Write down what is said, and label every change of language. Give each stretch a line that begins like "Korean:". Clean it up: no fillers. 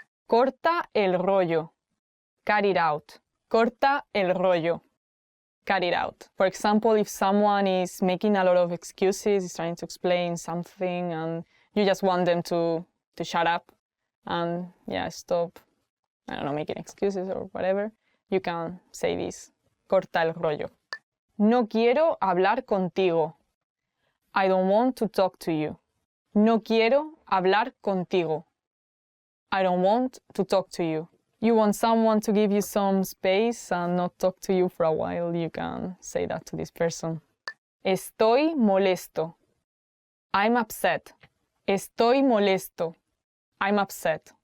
Spanish: Corta el rollo.
English: Cut it out.
Spanish: Corta el rollo. Cut it out.
English: For example, if someone is making a lot of excuses, is trying to explain something, and you just want them to shut up and stop, I don't know, making excuses or whatever, you can say this.
Spanish: Corta el rollo. No quiero hablar contigo.
English: I don't want to talk to you.
Spanish: No quiero hablar contigo.
English: I don't want to talk to you. You want someone to give you some space and not talk to you for a while, you can say that to this person.
Spanish: Estoy molesto.
English: I'm upset.
Spanish: Estoy molesto.
English: I'm upset.